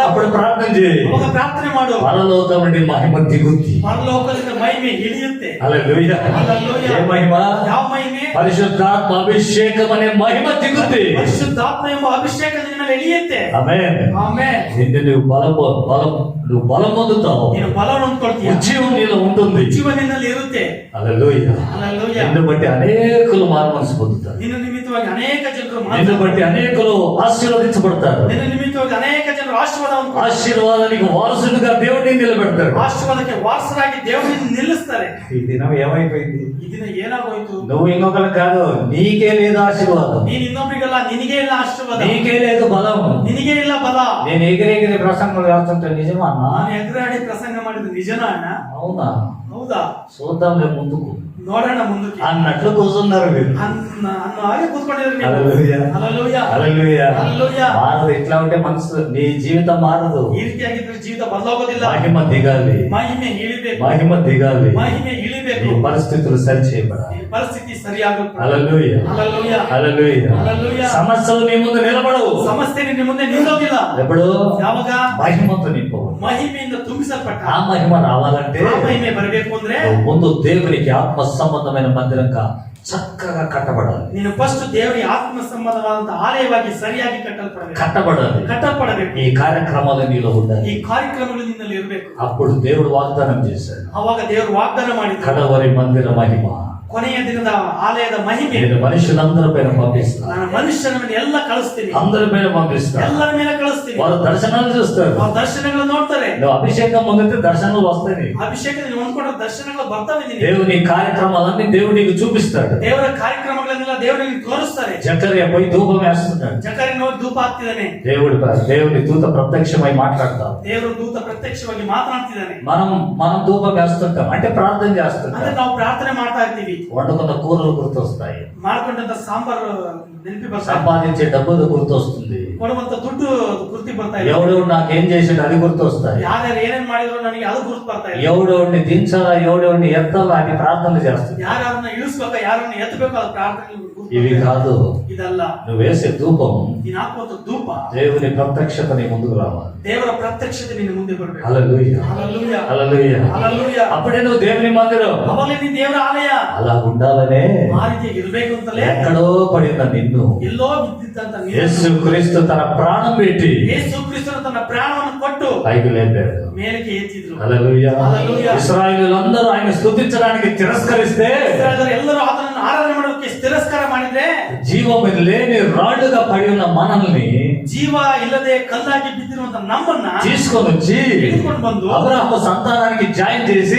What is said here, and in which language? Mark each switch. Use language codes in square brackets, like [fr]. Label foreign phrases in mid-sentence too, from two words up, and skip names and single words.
[te] అప్పుడు ప్రార్థన చేయి. [kn] ಅವಾಗ ಪ್ರಾರ್ಥನೆ ಮಾಡು. [te] పరలోకం నుండి మహిమ దిగుద్ది. [kn] ಪರಲೋಕದಿಂದ ಮಹಿಮೆ ಇಳಿಯುತ್ತೆ. [te] హల్లెలూయా. హల్లెలూయా. ఏ మహిమ? [kn] ಯಾವ ಮಹಿಮೆ? [te] పరిశుద్ధాత్మ అభిషేకం అనే మహిమ దిగుద్ది. [kn] ಪರಿಶುದ್ಧಾತ್ಮ ಎಂಬ ಅಭಿಷೇಕ ನಿನ್ನ ಮೇಲೆ ಇಳಿಯುತ್ತೆ. [te] ఆమేన్. [kn] ಆಮೆನ್. [te] నిన్ను నువ్వు బలం పొందుతావు. [kn] ನೀನು ಬಲವನ್ನು ಹೊಂದ್ಕೊಳ್ತೀಯ. [te] ఉజ్జీవం నీలో ఉంటుంది. [kn] ಜೀವ ನಿನ್ನಲ್ಲಿ ಇರುತ್ತೆ. [te] హల్లెలూయా. హల్లెలూయా. నిన్ను బట్టి అనేకులు మారుమనసు పొందుతారు. [kn] ನಿನ್ನ ನಿಮಿತ್ತವಾಗಿ ಅನೇಕ ಜನರು [te] నిన్ను బట్టి అనేకులు ఆశీర్వదించబడతారు. [kn] ನಿನ್ನ ನಿಮಿತ್ತವಾಗಿ ಅನೇಕ ಜನರು ಆಶೀರ್ವಾದವನ್ನು [te] ఆశీర్వాదానికి వారసులుగా దేవుడిని నిలబెడతాడు. [kn] ಆಶೀರ್ವಾದಕ್ಕೆ ವಾರಸರಾಗಿ ದೇವರನ್ನು ನಿಲ್ಲಿಸ್ತಾರೆ. [te] ఈ దినం ఏమైపోయింది? [kn] ಈ ದಿನ ಏನಾಗೋಯ್ತು? [te] నువ్వు ఇంకొకరు కాదు, నీకే లేదు ఆశీర్వాదం, [kn] ನೀನ್ ಇನ್ನೊಬ್ರಿಗಲ್ಲ, ನಿನಗೆ ಇಲ್ಲ ಆಶೀರ್ವಾದ, [te] నీకే లేదు బలం. [kn] ನಿನಗೆ ಇಲ್ಲ ಬಲ. [te] నేను ఎగిరెగిరి ప్రసంగం చేస్తుంటే నిజమా అన్నా? [kn] ನಾನು ಎದುರಾಡಿ ಪ್ರಸಂಗ ಮಾಡಿದ್ದು ನಿಜನಾ ಅಣ್ಣ? [te] అవునా? [kn] ಹೌದಾ? [te] చూద్దాంలే ముందుకు [kn] ನೋಡೋಣ ಮುಂದಕ್ಕೆ [te] అన్నట్లు కూర్చున్నారు మీరు. [kn] ಅನ್ನೋ ಹಾಗೆ ಕೂತ್ಕೊಂಡಿದ್ರು ನೀವು. [te] హల్లెలూయా. [kn] ಹల్లెಲೂಯಾ. [te] హల్లెలూయా. హల్లెలూయా. మారదు. ఇట్లా ఉంటే మనసు, నీ జీవితం మారదు. [kn] ಈ ರೀತಿಯಾಗಿದ್ರೆ ಜೀವಿತ ಬದಲಾಗೋದಿಲ್ಲ. [te] మహిమ దిగాలి, [kn] ಮಹಿಮೆ ಇಳಿಬೇಕು. [te] మహిమ దిగాలి. [kn] ಮಹಿಮೆ [te] నీ [kn] ಇಳಿಬೇಕು. [te] పరిస్థితులు సరి చేయబడాలి. [kn] ಈ ಪರಿಸ್ಥಿತಿ ಸರಿಯಾಗುತ್ತೆ. [te] హల్లెలూయా. హల్లెలూయా. హల్లెలూయా. హల్లెలూయా. సమస్యలు నీ ముందు నిలబడవు. [kn] ಸಮಸ್ಯೆ ನಿನ್ನ ಮುಂದೆ ನಿಲ್ಲೋದಿಲ್ಲ. [te] ఎప్పుడు? [kn] ಯಾವಾಗ? [te] మహిమతో నింపవు. [kn] ಮಹಿಮೆಯಿಂದ ತುಂಬಿಸಲ್ಪಟ್ಟ [te] ఆ మహిమ రావాలంటే [kn] ಆ ಮಹಿಮೆ ಬರಬೇಕು ಅಂದ್ರೆ [te] నువ్వు ముందు దేవునికి ఆత్మ సంబంధమైన మందిరంగా చక్కగా కట్టబడాలి. [kn] ನೀನು ಫಸ್ಟ್ ದೇವರಿಗೆ ಆತ್ಮ ಸಂಬಂಧವಾದಂತ ಆಲಯವಾಗಿ ಸರಿಯಾಗಿ [te] కట్టబడాలి. [kn] ಕಟ್ಟಲ್ಪಡಬೇಕು. [te] ఈ కార్యక్రమాలు నీలో ఉండాలి. [kn] ಈ ಕಾರ್ಯಕ್ರಮಗಳು ನಿನ್ನಲ್ಲಿ ಇರಬೇಕು. [te] అప్పుడు దేవుడు వాగ్దానం చేశాడు, [kn] ಅವಾಗ ದೇವರು ವಾಗ್ದಾನ ಮಾಡಿದ್ರು, [te] కడవరి మందిర మహిమ [kn] ಕೊನೆಯ ದಿನದ ಆಲಯದ ಮಹಿಮೆ [te] నేను మనుషులందరి పైన పంపిస్తాను. [kn] ನಾನು ಮನುಷ್ಯನ ಮೇಲೆ ಎಲ್ಲ ಕಳಿಸ್ತೀನಿ. [te] అందరి పైన పంపిస్తాను. [kn] ಎಲ್ಲರ ಮೇಲೆ ಕಳಿಸ್ತೀನಿ. [te] వారు దర్శనాలు చూస్తారు. [kn] ಅವ್ರ ದರ್ಶನಗಳು ನೋಡ್ತಾರೆ. [te] నువ్వు అభిషేకం పొందితే దర్శనాలు వస్తాయి నీకు. [kn] ಅಭಿಷೇಕ ನೀನು ಹೊಂದ್ಕೊಂಡ್ರೆ ದರ್ಶನಗಳು ಬರ್ತವೆ ನಿನಗೆ. [te] దేవుని కార్యక్రమాలన్నీ దేవుడు నీకు చూపిస్తాడు. [kn] ದೇವರ ಕಾರ್ಯಕ್ರಮಗಳನ್ನೆಲ್ಲ ದೇವರು ನಿನಗೆ ತೋರಿಸ್ತಾರೆ. [te] జకర్యా పోయి ధూపం వేస్తున్నాడు. [kn] ಜಕರಿ ನೋಡಿ ಧೂಪ ಹಾಕ್ತಿದ್ದಾನೆ. [te] దేవుని దూత ప్రత్యక్షమై మాట్లాడతాం. [kn] ದೇವರು ದೂತ ಪ್ರತ್ಯಕ್ಷವಾಗಿ ಮಾತನಾಡ್ತಿದ್ದಾನೆ. [te] మనం ధూపం వేస్తుంటాం అంటే ప్రార్థన [kn] ಅಂದ್ರೆ [te] చేస్తుంటాం. [kn] ನಾವು ಪ್ರಾರ್ಥನೆ ಮಾಡ್ತಾ ಇರ್ತೀವಿ. [te] వండుకున్న కూరలు గుర్తొస్తాయి, [kn] ಮಾಡ್ಕೊಂಡಂತ ಸಾಂಬಾರು ನೆನಪಿ ಬರ್ತಾ [te] సంపాదించే డబ్బులు గుర్తొస్తుంది, [kn] ಕೊಡುವಂತ ದುಡ್ಡು ಗುರ್ತಿ ಬರ್ತಾ ಇದೆ. [te] ఎవడెవడు నాకేం చేసాడు అది గుర్తొస్తాయి, [kn] ಯಾರ್ಯಾರು ಏನೇನ್ ಮಾಡಿದ್ರು ನನಗೆ ಅದು ಗುರುತು ಬರ್ತಾ ಇದೆ. [te] ఎవడెవడిని దించాలా ఎవడెవడిని ఎత్తాలా అని ప్రార్థనలు చేస్తుంది. [kn] ಯಾರನ್ನ ಇಳಿಸ್ಬೇಕಾ ಯಾರನ್ನ ಎತ್ತಬೇಕು ಅದು ಪ್ರಾರ್ಥನೆ ಗುರುತು [te] ఇవి [kn] ಬರ್ತಾ ಇದೆ. [te] కాదు, [kn] ಇದಲ್ಲ. [te] నువ్వు వేసే ధూపం [kn] ನೀನ್ ಹಾಕುವಂತ ಧೂಪ [te] దేవుని ప్రత్యక్షత నీ ముందుకు రావాలి. [kn] ದೇವರ ಪ್ರತ್ಯಕ್ಷತೆ ನಿನ್ನ ಮುಂದೆ ಬರಬೇಕು. [te] హల్లెలూయా. హల్లెలూయా. హల్లెలూయా. హల్లెలూయా. అప్పుడే నువ్వు దేవుని మందిరం. [kn] ಅವಾಗಲೇ ನೀನ್ ದೇವರ ಆಲಯ. [te] అలా ఉండాలనే [kn] ಆ ರೀತಿಯಾಗಿ ಇರ್ಬೇಕು ಅಂತಲೇ [te] ఎక్కడో పడిన నిన్ను [kn] ಎಲ್ಲೋ ಬಿದ್ದಿದ್ದಂತ [te] యేసు క్రీస్తు తన ప్రాణం పెట్టి [kn] ಯೇಸು ಕ್ರಿಸ್ತನು ತನ್ನ ಪ್ರಾಣವನ್ನು ಕೊಟ್ಟು [te] పైకి లేపాడు. [kn] ಮೇಲಕ್ಕೆ ಎತ್ತಿದ್ರು. [te] హల్లెలూయా. హల్లెలూయా. ఇశ్రాయేలులందరూ ఆయన స్తుతించడానికి తిరస్కరిస్తే [kn] ಇಸ್ರಾಯೇಲರು ಎಲ್ಲರೂ ಆತನನ್ನು ಆರಾಧನೆ ಮಾಡೋದಕ್ಕೆ ತಿರಸ್ಕಾರ ಮಾಡಿದ್ರೆ [te] జీవం లేని రాళ్ళుగా పడి ఉన్న మనల్ని [kn] ಜೀವ ಇಲ್ಲದೆ ಕಲ್ಲಾಗಿ ಬಿದ್ದಿರುವಂತ ನಮ್ಮನ್ನ [te] తీసుకొని వచ్చి [kn] ಹಿಡಿದುಕೊಂಡು ಬಂದು [te] అబ్రహాము సంతానానికి జాయిన్ చేసి